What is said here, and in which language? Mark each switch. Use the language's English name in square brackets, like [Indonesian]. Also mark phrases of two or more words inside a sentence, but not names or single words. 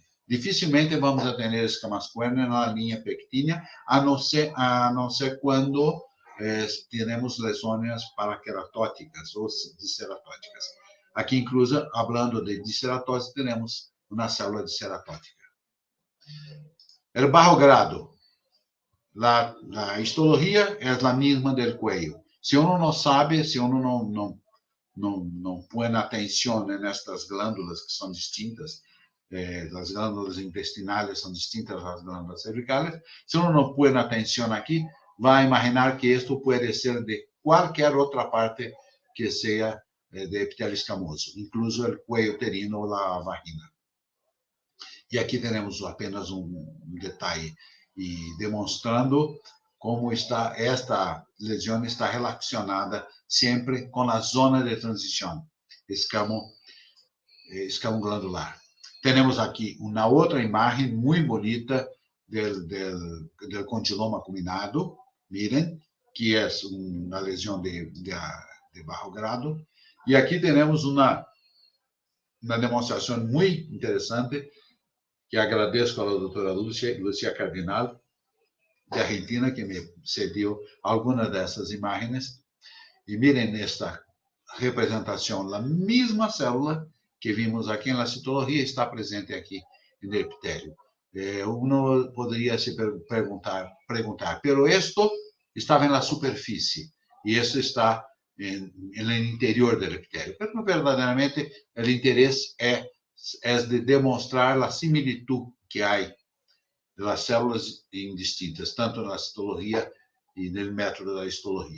[Portuguese] Dificilmente vamos ter escamas córneas na linha pectínea, a não ser quando tenemos lesões paraqueratóticas ou disceratóticas. Aqui, incluso, falando de disceratose, temos uma célula disceratótica. [Spanish] O bajo grado. La histología es la misma del cuello. Si uno no sabe, si uno no pone atención en estas glándulas que son distintas, las glándulas intestinales son distintas a las glándulas cervicales, si uno no pone atención aquí, va a imaginar que esto puede ser de cualquier otra parte que sea de epitelio escamoso, incluso el cuello uterino o la vagina. [Portuguese] E aqui temos apenas detalhe e demonstrando como está esta lesão está relacionada sempre com a zona de transição, escamo glandular. Temos aqui uma outra imagem muito bonita [Spanish] del condiloma acuminado, miren, [Portuguese] que é uma lesão [Spanish] de bajo grado. [Portuguese] E aqui temos uma demonstração muito interessante, que agradeço à doutora Lúcia Cardinal, de Argentina, que me cedeu algumas dessas imagens. E mirem nesta representação, a mesma célula que vimos aqui na citologia está presente aqui no epitélio. Uno poderia se perguntar, [Spanish] pero esto [Portuguese] estava na superfície, e isso está no interior do epitélio. Pero, verdadeiramente, o interesse é de demonstrar a similitud que há das células indistintas, tanto na citologia e no método da histologia.